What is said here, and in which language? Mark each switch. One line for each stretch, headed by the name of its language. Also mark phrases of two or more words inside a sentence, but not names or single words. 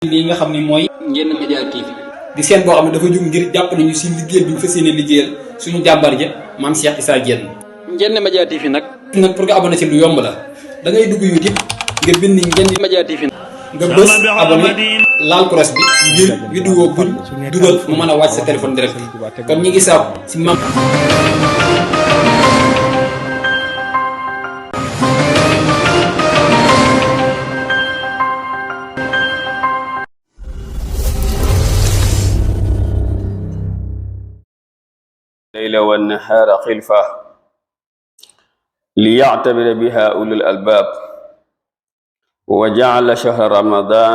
Wolof: lii nga xam ni mooy Ndiéné Média TV di seen boo xam ne dafa jóg ngir jàppale ñu si liggéey bi ñu fas yéene liggéeyal suñu jàmbar ja maam Cheikh Issa Diène. Ndiéné Média TV nag pour nga abonné si lu yomb la da ngay dugg YouTube nga bind Ndiéné Média TV nga bës abonné laal cross bi ngir vidéo buñ dugal mu mën a wàcc sa téléphone direct kon ñi ngi saabu si maam
Arabic: الليل والنهار خلفة ليعتبر بها أولو الألباب وجعل شهر رمضان